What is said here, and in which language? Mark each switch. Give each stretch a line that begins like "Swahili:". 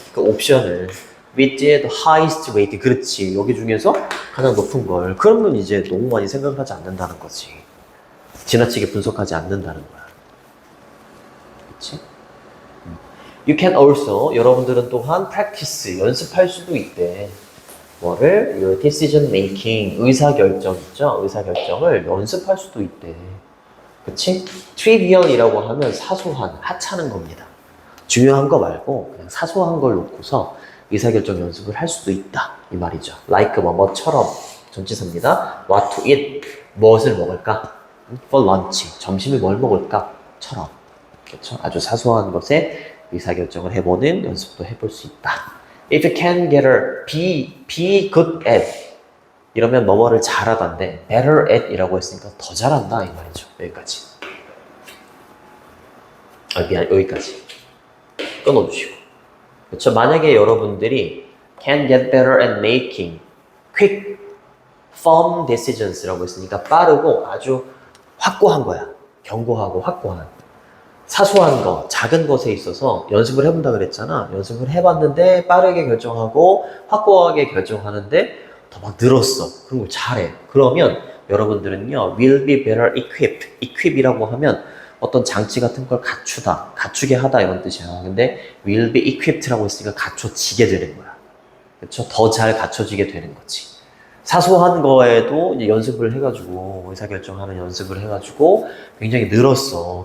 Korean: 그 옵션을.
English: with the highest rate.
Korean: 그렇지. 여기 중에서 가장 높은 걸. 그러면 이제 너무 많이 생각하지 않는다는 거지. 지나치게 분석하지 않는다는 거야. 그치?
English: You can also,
Korean: 여러분들은 또한 practice, 연습할 수도 있대. 뭐를?
English: Your decision making,
Korean: 의사결정 있죠? 의사결정을 연습할 수도 있대. 그치? trivial이라고 하면 사소한, 하찮은 겁니다. 중요한 거 말고 그냥 사소한 걸 놓고서 의사결정 연습을 할 수도 있다. 이 말이죠. like 뭐뭐처럼 전치사입니다.
English: what to eat,
Korean: 무엇을 먹을까?
English: for lunch,
Korean: 점심을 뭘 먹을까? 처럼. 그렇죠? 아주 사소한 것에 의사결정을 해보는 연습도 해볼 수 있다.
English: If you can get her, be good at.
Korean: 이러면 뭐뭐를 잘하던데 better at 이라고 했으니까 더 잘한다 이 말이죠. 여기까지. 미안, 여기까지. 끊어주시고. 그렇죠? 만약에 여러분들이
English: can get better at making quick, firm decisions
Korean: 라고 했으니까 빠르고 아주 확고한 거야. 견고하고 확고한. 사소한 거, 작은 것에 있어서 연습을 해본다 그랬잖아. 연습을 해봤는데 빠르게 결정하고 확고하게 결정하는데 더 막 늘었어. 그런 걸 잘해. 그러면 여러분들은요,
English: will be better equipped.
Korean: equip이라고 하면 어떤 장치 같은 걸 갖추다, 갖추게 하다 이런 뜻이야. 근데
English: will be equipped
Korean: 라고 했으니까 갖춰지게 되는 거야. 그렇죠? 더 잘 갖춰지게 되는 거지. 사소한 거에도 이제 연습을 해가지고 의사결정하는 연습을 해가지고 굉장히 늘었어.